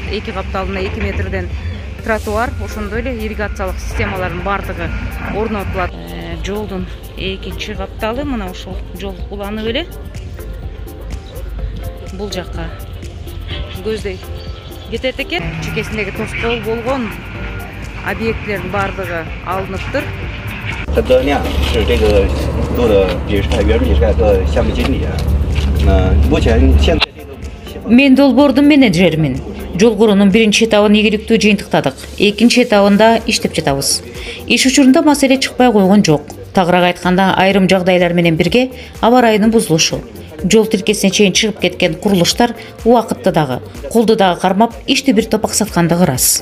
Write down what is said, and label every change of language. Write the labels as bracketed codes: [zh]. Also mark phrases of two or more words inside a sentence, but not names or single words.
[ky] 2 капталына 2 метрден тротуар, ошондой эле ирригациялык системалардын бардыгы орнотулат. Жолдун экинчи капталы мына ушул жол уланып эле бул жакка көздөй кетет экен. Чекесиндеги тоскоол болгон объекттердин бардыгы алыныптыр. [zh] 陈德亮是这个做的也是原比赛的项目经理啊。目前现在这个 [ky] Мен долбоордун менеджермин. Жол куруунун биринчи этабын ийгиликтүү жыйынтыктадык. Экинчи этабында иштеп жатабыз. Иш учурунда маселе чыкпай койгон жок. Тагыраак айтканда, айрым жагдайлар менен бирге аба ырайынын бузулушу, жол тилкесине чейин чыгып кеткен курулуштар убакытты дагы, колду дагы кармап, ишти бир топ аксаткандыгы ырас.